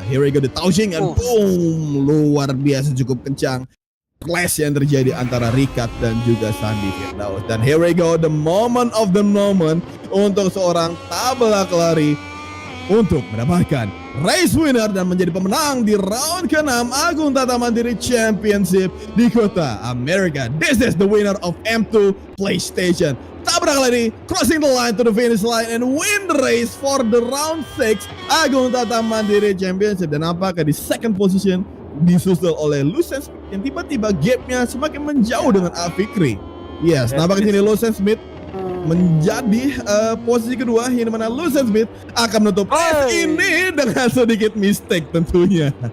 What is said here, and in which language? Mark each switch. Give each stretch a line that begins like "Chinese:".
English: Here we go, the touching and boom,
Indonesian: luar biasa cukup kencang clash yang terjadi antara Ricard dan juga Sandy Firdaus. Dan
English: here we go, the moment
Indonesian: of the moment untuk seorang tabrak lari untuk mendapatkan race winner dan menjadi pemenang di round ke-6 Agung Tata Mandiri Championship di Kota Amerika.
English: This is the winner of M2 PlayStation. Tabrak lari crossing the line to the finish line and win the race for the round 6 Agung Tata Mandiri Championship.
Indonesian: Dan apakah di second position disusul oleh Lucian Smith yang tiba-tiba gapnya semakin menjauh dengan Afikri. Yes, nampaknya sini Lucian Smith menjadi posisi kedua yang dimana Lucian Smith akan menutup ini dengan sedikit mistake tentunya.